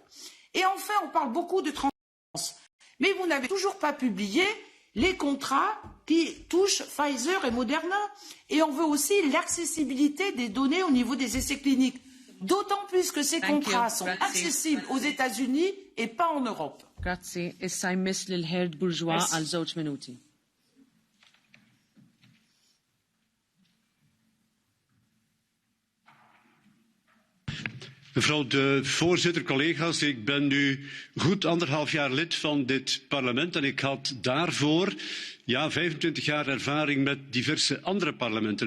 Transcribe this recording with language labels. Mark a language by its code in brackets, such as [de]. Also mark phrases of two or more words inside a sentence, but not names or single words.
[fr] Et enfin, on parle beaucoup de transparence, mais vous n'avez toujours pas publié les contrats qui touchent Pfizer et Moderna. Et on veut aussi l'accessibilité des données au niveau des essais cliniques. D'autant plus que ces contrats sont accessibles aux États-Unis et pas en Europe. [it] Grazie. [mt] Issa jmiss lil Herd Bourgeois għal żewġ minuti. [nl] Mevrouw de voorzitter, collega's, ik ben nu goed 1,5 jaar lid van dit parlement en ik had daarvoor 25 jaar ervaring met diverse andere parlementen.